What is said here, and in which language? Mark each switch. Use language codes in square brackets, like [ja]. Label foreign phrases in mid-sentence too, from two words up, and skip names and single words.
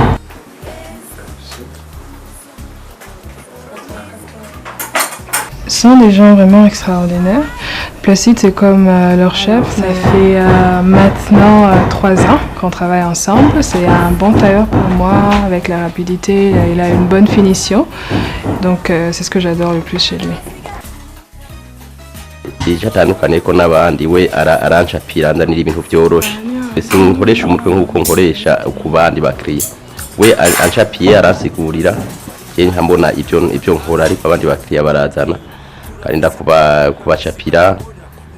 [fr] Ce sont des gens vraiment extraordinaires. Placide, c'est comme leur chef. Ça fait maintenant 3 ans qu'on travaille ensemble. C'est un bon tailleur pour moi, avec la rapidité. Il a une bonne finition. Donc c'est ce que j'adore le plus chez lui. [rw] Atandukanye ko n'abandi we arancapira andanira ibintu byoroshe sinkoresha umutwe nk'uko nkoresha ku bandi bakiriya we ancapiye arasigurira nkambona ibyo nkora ariko abandi bakiriya barazana kandi ndakubacapira